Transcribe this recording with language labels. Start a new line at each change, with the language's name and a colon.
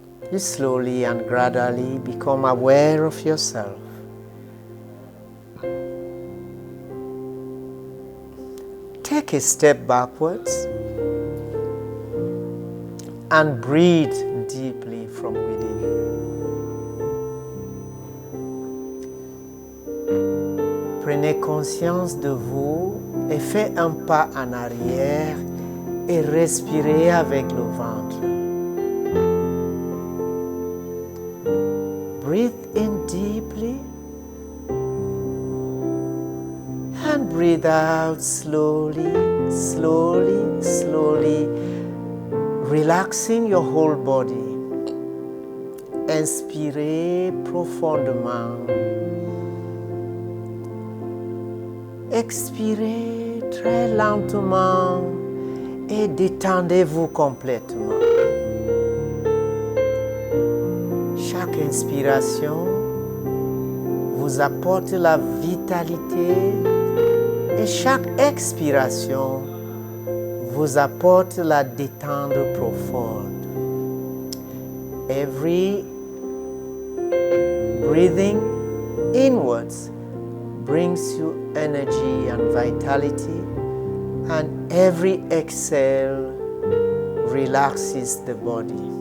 English: You slowly and gradually become aware of yourself. Take a step backwards and breathe deeply from within.
French: Prenez conscience de vous et faites un pas en arrière et respirez avec le ventre.
English: Breathe in deeply and breathe out slowly, slowly, slowly, relaxing your whole body.
French: Inspirez profondément. Expirez très lentement et détendez-vous complètement. Chaque inspiration vous apporte la vitalité et chaque expiration vous apporte la détente profonde.
English: Every breathing inwards brings you energy and vitality, and every exhale relaxes the body.